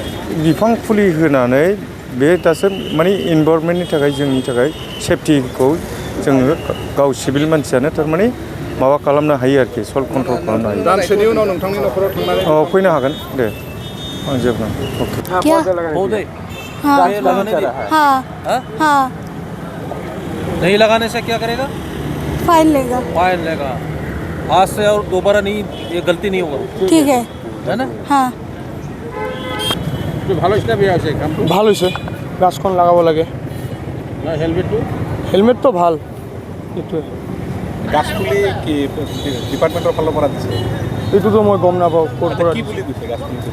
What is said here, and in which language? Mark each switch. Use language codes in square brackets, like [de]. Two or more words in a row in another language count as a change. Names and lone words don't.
[brx] बिफां फुलि होनानै बे दासो माने इनभारमेन्टनि थाखाय जोंनि थाखाय सेफटिखौ जोङो गाव सिभिल मानसियानो थारमाने माबा खालामनो हायो आरोखि सल्भ कन्ट्रल खालामनो हायो दानसेनि उनाव नोंथांनि न'खराव थांनानै फैनो हागोन दे आं जेबो अके [hi] हाँ नहीं लगाने से क्या करेगा फाइन लेगा आज से और दोबारा नहीं ये गलती नहीं होगा ठीक है ना हाँ [as] ভালো হৈছে বেয়া হৈছে কামটো ভাল হৈছে গাছখন লগাব লাগে হেলমেটটো ভাল এইটোৱে গাছ পুলি কি ডিপাৰ্টমেণ্টৰ ফালৰ পৰা দিছে এইটোতো মই গম নাপাওঁ ক'ৰ পৰা কি পুলি দিছে গাছ পুলি